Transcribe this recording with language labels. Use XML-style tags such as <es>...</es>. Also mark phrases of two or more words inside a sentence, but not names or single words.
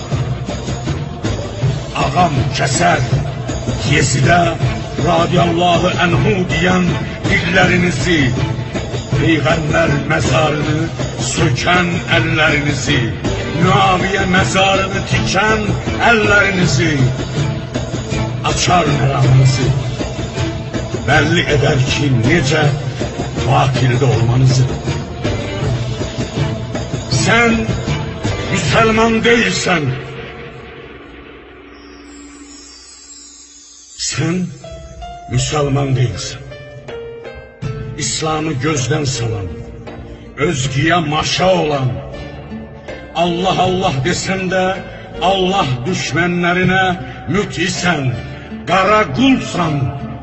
<az>Ağam kəsər, Yezidə</az> <ar>رضي الله عنه</ar> <az>diyen dillerinizi, Peyğəmbər məzarını sökən əllərinizi, Müaviyə məzarını tikən əllərinizi, açar məramınızı,</az> <tr>belli eder ki necə batilde olmanızı. sen Müslüman değilsen, sen Müslüman değilsen, İslam'ı gözden salan, özgüye maşa olan, Allah Allah desen de Allah düşmanlarına mütisen, kara kulsan,</tr>